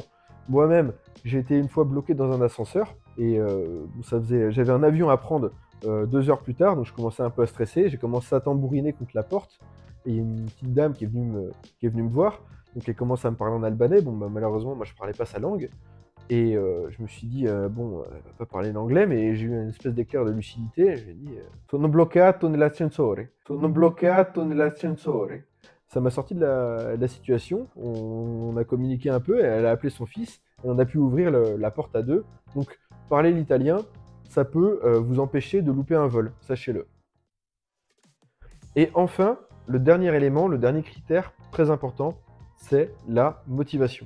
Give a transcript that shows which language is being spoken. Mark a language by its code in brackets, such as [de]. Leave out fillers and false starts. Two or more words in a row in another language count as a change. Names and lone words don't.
[fr] Moi-même, j'ai été une fois bloqué dans un ascenseur, et j'avais un avion à prendre 2 heures plus tard, donc je commençais un peu à stresser, j'ai commencé à tambouriner contre la porte, et il y a une petite dame qui est venue me voir, donc elle commence à me parler en albanais. Bon, bah, malheureusement, moi je parlais pas sa langue, et je me suis dit, bon, elle va pas parler l'anglais, mais j'ai eu une espèce d'éclair de lucidité, j'ai dit [it] Sono bloccato nell'ascensore, sono bloccato nell'ascensore. [fr] Ça m'a sorti de la situation, on a communiqué un peu, elle a appelé son fils, et on a pu ouvrir la porte à deux. Donc, parler l'italien, ça peut vous empêcher de louper un vol, sachez-le. Et enfin, le dernier élément, le dernier critère très important, c'est la motivation.